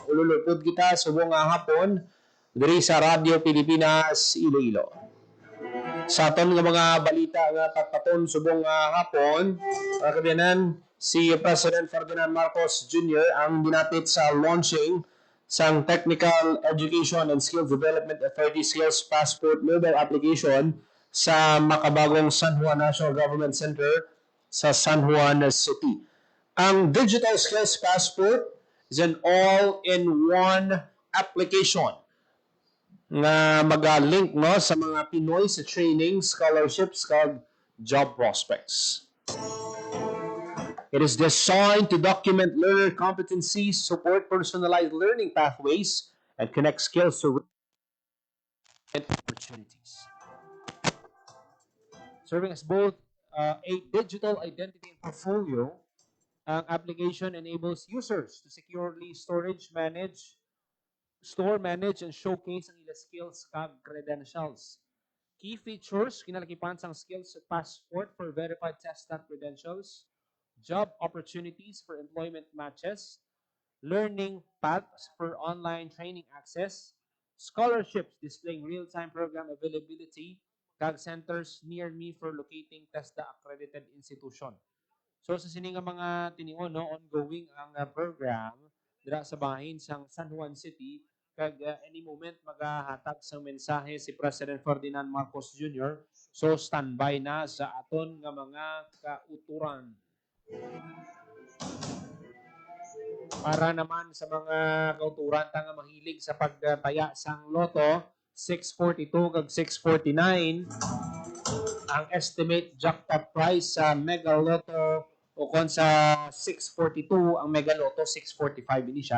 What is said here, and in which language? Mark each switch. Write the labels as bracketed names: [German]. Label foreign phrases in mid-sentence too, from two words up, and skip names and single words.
[Hiligaynon] Ululupod kita subong nga hapon diri sa Radyo Pilipinas Iloilo. Sa aton nga mga balita nga patpaton subong hapon, mga kabiyanan, si President Ferdinand Marcos Jr. ang dinapit sa launching sang Technical Education and Skills Development Authority Skills Passport [English] mobile application [Hiligaynon] sa makabagong San Juan National Government Center sa San Juan City. Ang Digital Skills Passport [English] is an all-in-one application [Hiligaynon] nga mag-link no, sa mga Pinoy sa training, scholarships, kag [English] job prospects. It is designed to document learner competencies, support personalized learning pathways, and connect skills to opportunities. Serving as both a digital identity and portfolio, ang application enables users to securely store, manage, and showcase [Hiligaynon] ang ilang [English] skills kag credentials. Key features, [Hiligaynon] kinalakipan sang [English] skills passport for verified tested credentials, job opportunities for employment matches, learning paths for online training access, scholarships displaying real-time program availability, kag centers near me for locating TESDA accredited institution. [Hiligaynon] So sa sini nga mga tinion, no, ongoing ang program dira sa bahin sang San Juan City, kag [English] any moment [Hiligaynon] magahatag sang mensahe si President Ferdinand Marcos Jr. So standby na sa aton nga mga kauturan. Para naman sa mga kauturan nga mahilig sa pagtaya sang loto, 642 kag 649 ang [English] estimate jackpot price [Hiligaynon] sa Mega Lotto o kon sa 642 ang Mega Lotto 645 ini siya.